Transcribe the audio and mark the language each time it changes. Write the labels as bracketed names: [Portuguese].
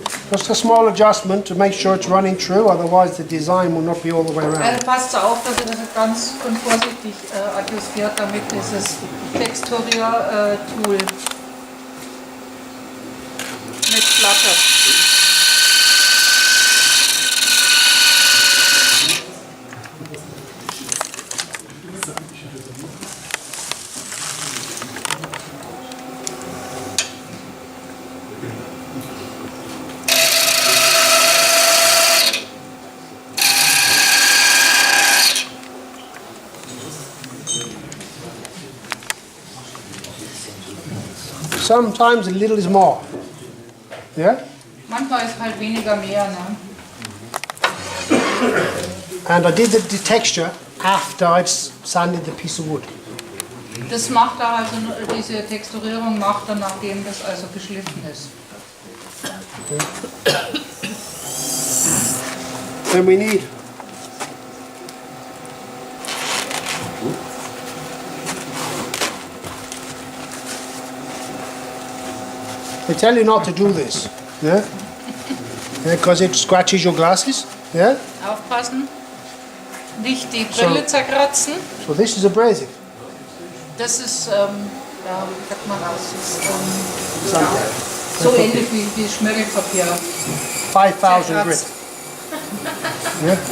[English] Just a small adjustment to make sure it's running true, otherwise the design will not be all the way around. [German] Also passt auf, dass ihr das ganz und vorsichtig adjustiert, damit dieses Texturier-Tool nicht flattert. [English] Sometimes a little is more. Yeah? [German] Manchmal ist halt weniger mehr. Ne? [English] And I did the texture after I've sanded the piece of wood. [German] Das macht er also, diese Texturierung macht er, nachdem das also geschliffen ist. [English] Then we need I tell you not to do this, yeah? Because it scratches your glasses, yeah? [German] Aufpassen, nicht die Brille zerkratzen. [English] So this is abrasive. [German] Das ist, ja, wie sagt man das? Ist, so ähnlich wie Schmirgelpapier. [English] 5,000 grit. Yeah?